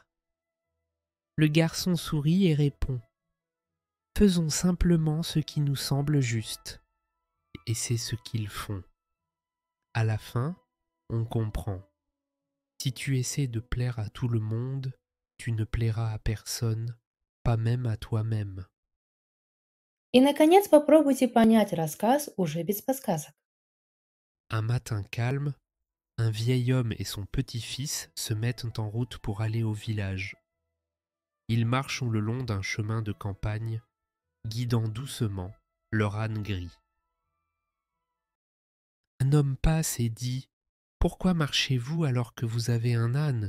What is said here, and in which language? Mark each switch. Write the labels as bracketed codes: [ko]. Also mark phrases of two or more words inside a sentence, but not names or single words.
[fr] Le garçon sourit et répond: Faisons simplement ce qui nous semble juste. Et c'est ce qu'ils font. À la fin, on comprend. Si tu essaies de plaire à tout le monde, tu ne plairas à personne, pas même à toi-même. [ru] И, наконец, попробуйте понять рассказ уже без подсказок. [fr] Un matin calme, un vieil homme et son petit-fils se mettent en route pour aller au village. Ils marchent le long d'un chemin de campagne, guidant doucement leur âne gris. Un homme passe et dit: Pourquoi marchez-vous alors que vous avez un âne?